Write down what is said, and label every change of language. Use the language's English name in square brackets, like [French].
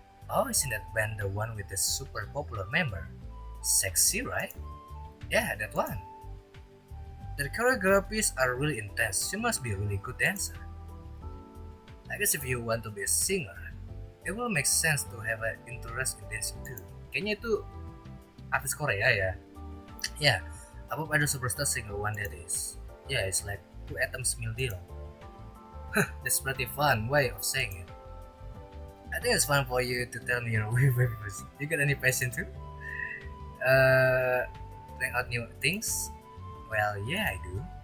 [English] Oh, isn't that band the one with the super popular member? Sexy, right? Yeah, that one. Their choreographies are really intense. You must be a really good dancer. I guess if you want to be a singer, it will make sense to have an interest in dancing too. [Indonesian] Kayaknya itu artis Korea ya. [English] Yeah, above idol superstar singer one that is. Yeah, it's like two atoms meal deal. That's pretty fun way of saying it. I think it's fun for you to tell me your way. You got any passion too? Trying out new things? Well, yeah, I do.